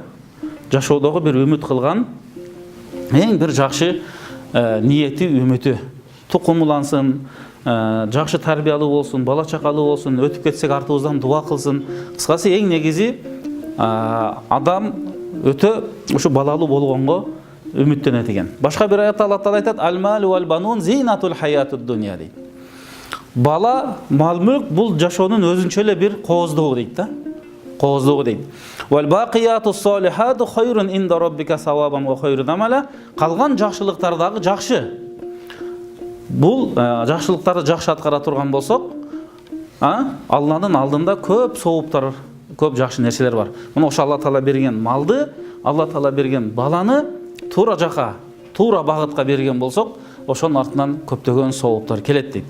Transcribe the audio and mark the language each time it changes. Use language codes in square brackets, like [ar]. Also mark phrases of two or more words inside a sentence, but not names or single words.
[ky] Жашоодогу бир үмүт кылган эң бир жакшы ниети, үмүтү. Тукумулансын, жакшы тарбиялуу болсун, бала чакалуу болсун, өтүп кетсек артыбыздан дуа кылсын. Кыскасы эң негизи адам өтө ушу балалуу болгонго үмүттөнөт экен. Башка бир аятта Алла Таала айтат: [ar] المال والبنون زينة الحياة الدنيا [ky] дейт. Бала, мал-мүлк бул жашоонун өзүнчө эле бир кооздугу дейт да. Кооздугу дейт. [ar] والباقيات الصالحات خير عند ربك ثوابا وخير أملا. [ky] Калган жакшылыктар дагы жакшы. Бул жакшылыктарды жакшы аткара турган болсок, Алланын алдында көп сооптар, көп жакшы нерселер бар. Мына ошо Алла Таала берген малды, Алла Таала берген баланы туура жака, туура багытка берген болсок, ошонун артынан көптөгөн сооптар келет дейт.